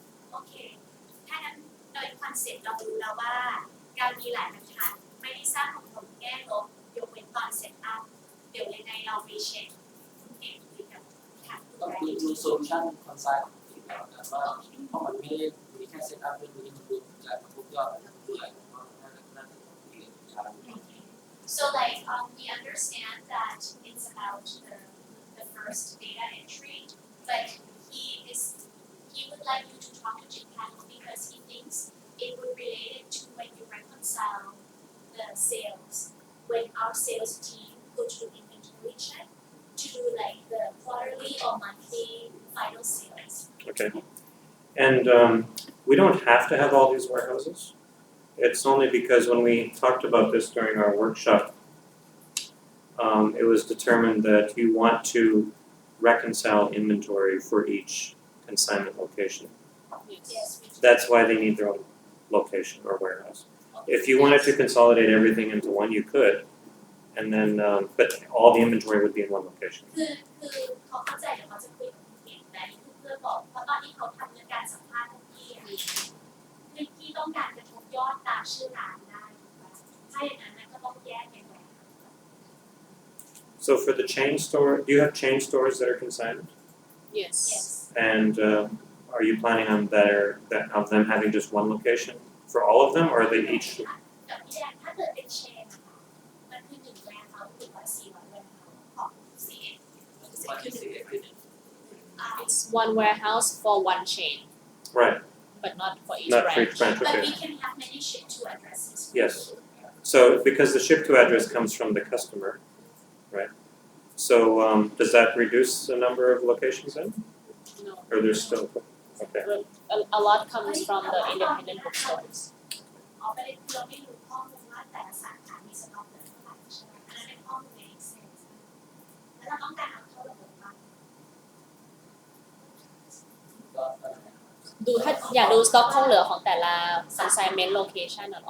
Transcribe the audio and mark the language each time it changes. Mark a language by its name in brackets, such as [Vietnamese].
[Thai] โอเคถ้านั้นโดยคอนเซ็ปต์เรารู้แล้วว่าการมีหลายบรรทัดไม่ได้สร้างผลแง่ลบยกเว้นตอนเซตอัพเดี๋ยวยังไงเราไปเช็คคุณเอกคุยกับทางผู้ ต้อง บริ ดู หาร โซลูชันคอนไซน์ของทีมเรานะว่าเพราะมันไม่ได้มีแค่เซตอัพเรื่องนี้มันดูจากทุกยอดด้วยว่าน่าจะคุยกันยาว [English] So like we understand that it's about the first data entry, but he would like you to talk to Japan because he thinks it would relate it to when you reconcile the sales when our sales team go to do inventory check to do like the quarterly or monthly final sales. Okay. And we don't have to have all these warehouses. It's only because when we talked about this during our workshop, it was determined that you want to reconcile inventory for each consignment location. Yes, we do. That's why they need their own location or warehouse. If you wanted to consolidate everything into one, you could, and then but all the inventory would be in one location. [Thai] คือเขาเข้าใจเดี๋ยวเขาจะคุยกับคุณเก่งแต่นี่คือเพื่อบอกเพราะตอนที่เขาทำเรื่องการสัมภาษณ์พี่คือพี่ต้องการกระทบยอดตามชื่อร้านได้ถ้าอย่างนั้นก็ต้องแยกเป็นแหวน [English] So for the chain store, do you have chain stores that are consignment? Yes. Yes. And are you planning on of them having just one location for all of them, or are they each? [Thai] กับพี่แดงถ้าเกิดเป็นเชนนะคะมันคือ1 แบรนด์เขาหรือว่า400 แบรนด์ของ CN [English] It's one warehouse for one chain, Right. but not for each Not for branch. each branch. but Okay. we can have many ship to addresses. Yes. So because the ship to address comes from the customer, right? So does that reduce the number of locations then, No. or there's still? Okay. A lot comes from the independent bookstores. [Thai] เอาไปเลยเราไม่รู้ข้อมูลว่าแต่ละสาขามีสต็อกเหลือเท่าไหร่ใช่ไหมอันนั้นเป็นข้อมูลใน Excel แล้วเราต้องการเอาเข้าระบบบ้าง ก็ ดูถ้าอยากดูสต็อกคงเหลือของแต่ละ consignment location อะเหรอ